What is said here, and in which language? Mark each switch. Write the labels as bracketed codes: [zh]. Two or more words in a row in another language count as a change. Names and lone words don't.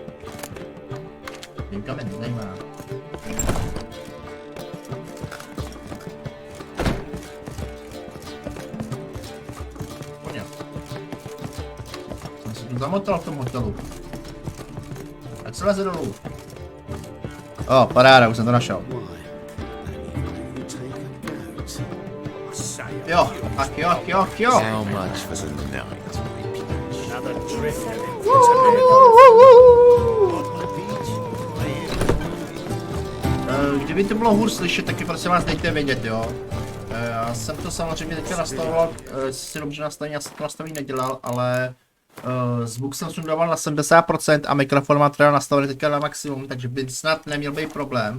[cs] Týmka mě nezajímá. Pojď. Jsem se tu zamotal v tom hotelu. Ať se leze dolů. O, paráda, už jsem to našel. Jo, tak jo. [en] How much for the night? [cs] Kdyby to bylo hůř slyšet, taky prosím vás dejte vědět, jo. Já jsem to samozřejmě teďka nastavoval, si dobře nastavení, já jsem to nastavení nedělal, ale zvuk jsem sundával na 70% a mikrofon mám teda nastavený teďka na maximum, takže by snad neměl být problém.